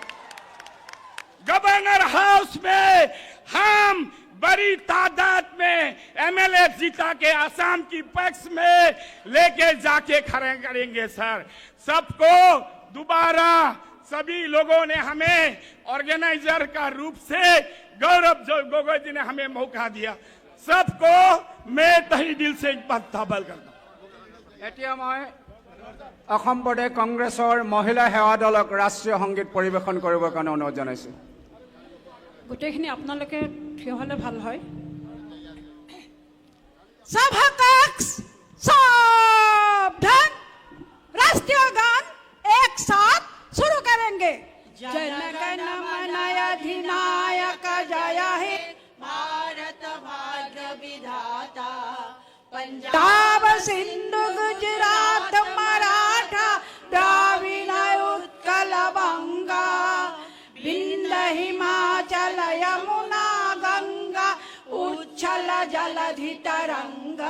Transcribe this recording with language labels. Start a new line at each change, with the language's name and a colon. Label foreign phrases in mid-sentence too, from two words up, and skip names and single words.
Hindi: गवर्नर हाउस में हम बड़ी तादाद में एमएलए जीता के आसाम की पक्ष में लेके जाके खड़े करेंगे सर। सबको दोबारा सभी लोगों ने हमें ऑर्गेनाइजर का रूप से गौरव गोगोई जी ने हमें मौका दिया। सबको मैं तहे दिल से एक बात ताबल करता हूं।
Assamese: এতিয়া মই অসম প্ৰদেশ কংগ্ৰেছৰ মহিলা সেৱা দলক ৰাষ্ট্ৰীয় সংগীত পৰিৱেশন কৰিবৰ কাৰণে অনুৰোধ জনাইছো। গোটেইখিনি আপোনালোকে থিয় হলে ভাল হয়।
Hindi: सभा कक्ष सावधान, राष्ट्रीय गान एक साथ शुरू करेंगे।
Bangla: জনগণমন অধিনায়ক জয় হে ভারত ভাগ্য বিধাতা, পঞ্জাব সিন্ধু গুজরাট মরাঠা দ্রাবিড় উৎকল বঙ্গ, বিন্ধ্য হিমাচল যমুনা গঙ্গা, উচ্ছল জলধি তরঙ্গ।